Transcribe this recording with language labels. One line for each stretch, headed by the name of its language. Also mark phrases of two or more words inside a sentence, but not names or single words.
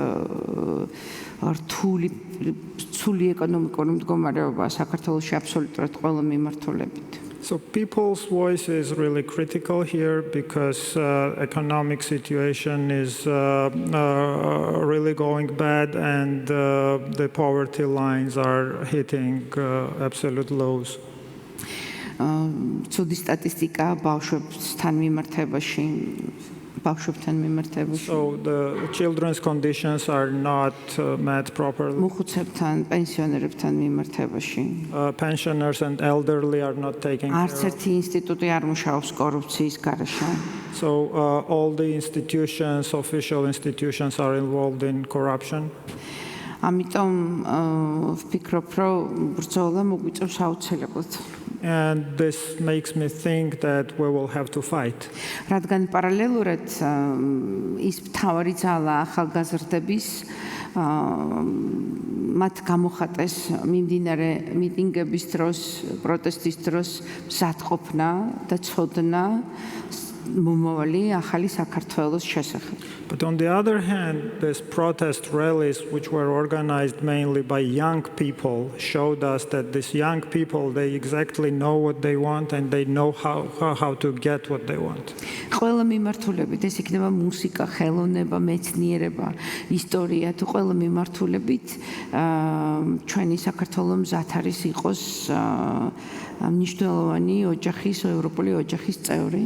Georgian: რთული ეკონომიკური მდგომარეობა საქართველოში აბსოლუტურად ყველა მიმართულებით.
English: So people's voice is really critical here because economic situation is really going bad and the poverty lines are hitting absolute lows.
Georgian: ცუდი სტატისტიკა ბავშვებთან მიმართებაში.
English: So the children's conditions are not met properly.
Georgian: მოხუცებთან, პენსიონერებთან მიმართებაში.
English: Pensioners and elderly are not taken care
Georgian: არც ერთი ინსტიტუტი არ მუშაობს კორუფციის გარეშე.
English: So all the institutions, official institutions are involved in corruption.
Georgian: ამიტომ ვფიქრობ, რომ ბრძოლა მოგვიწევს აუცილებლად.
English: And this makes me think that we will have to fight.
Georgian: რადგან პარალელურად ის მთავარი ძალა ახალგაზრდების მათ გამოხატეს მიმდინარე მიტინგების დროს, პროტესტის დროს მზადყოფნა და ცოდნა მომავალი ახალი საქართველოს შესახებ.
English: But on the other hand, these protest rallies, which were organized mainly by young people, showed us that these young people, they exactly know what they want and they know how to get what they want.
Georgian: ყველა მიმართულებით, ეს იქნება მუსიკა, ხელოვნება, მეცნიერება, ისტორია, თუ ყველა მიმართულებით ჩვენი საქართველოს მზად არის იყოს მნიშვნელოვანი ოჯახის, ევროპული ოჯახის წევრი.